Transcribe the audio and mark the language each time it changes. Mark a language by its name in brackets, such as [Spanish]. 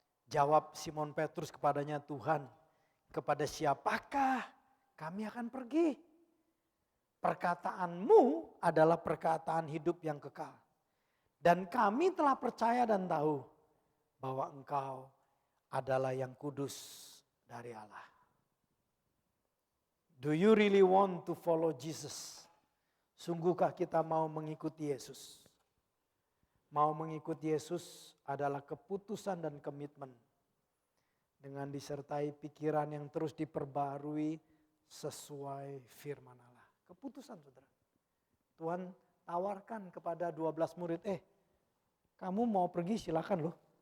[Indonesian] Jawab Simon Petrus kepadanya, Tuhan, kepada siapakah kami akan pergi? Perkataanmu adalah perkataan hidup yang kekal. Dan kami telah percaya dan tahu bahwa engkau adalah yang kudus dari Allah. [English] Do you really want to follow Jesus? [Indonesian] Sungguhkah kita mau mengikuti Yesus? Mau mengikuti Yesus adalah keputusan dan komitmen. Dengan disertai pikiran yang terus diperbarui sesuai firman Allah. Keputusan saudara. Tuhan tawarkan kepada 12 murid, kamu mau pergi silakan loh.